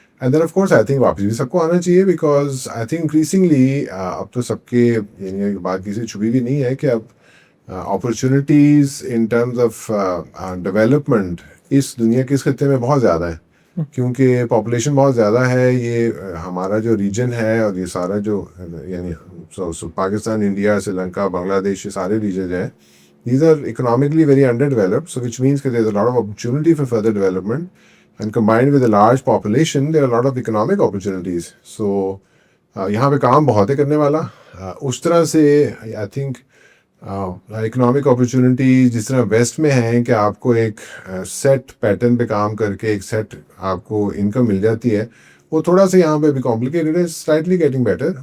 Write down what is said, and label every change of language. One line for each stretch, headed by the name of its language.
Hindi: And then of course I think वापस भी सबको आना चाहिए, बिकॉज आई थिंक इंक्रीजिंगली अब तो सबके, यानी बात किसी छुपी भी नहीं है कि अब opportunities in terms of development इस दुनिया के इस खत्ते में बहुत ज़्यादा है, क्योंकि पॉपुलेशन बहुत ज़्यादा है। ये हमारा जो रीजन है, और ये सारा जो यानी पाकिस्तान, इंडिया, श्रीलंका, बांग्लादेश, ये सारे रीजन हैं,
English: these are economically very underdeveloped, so which means that there's a lot of opportunity for further development, and combined with a large population there are a lot of economic opportunities.
Hindi: So यहाँ पे काम बहुत है करने वाला। उस तरह से आई थिंक इकोनॉमिक अपॉर्चुनिटीज जिस तरह वेस्ट में हैं कि आपको एक सेट पैटर्न पे काम करके एक सेट आपको इनकम मिल जाती है, वो थोड़ा सा यहाँ पे भी कॉम्प्लिकेटेड है,
English: Slightly getting better.